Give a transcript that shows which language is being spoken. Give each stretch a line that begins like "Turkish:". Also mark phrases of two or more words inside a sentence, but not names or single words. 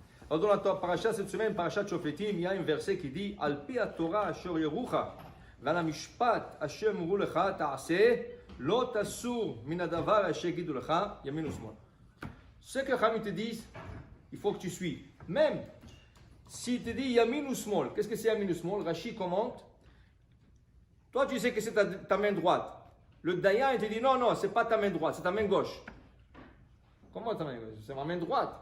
French: Alors dans la paracha cette semaine, parachat Shofetim, il y a un verset qui dit
Hebrew: על פי תורה אשר יורוך, ועל משפט אשר יאמרו לך תעשה, לא תסור מן הדבר אשר יגידו לך, ימין ושמאל.
French: Ce que Chachamim te disent, il faut que tu suives. Même s'il te dit
Hebrew: ימין ושמאל,
French: qu'est-ce que c'est
Hebrew: ימין ושמאל?
French: Rashi commente. Toi, tu sais que c'est ta main droite. Le Dayan, il te dit non, non, c'est pas ta main droite, c'est ta main gauche. Comment ta main gauche? C'est ma main droite.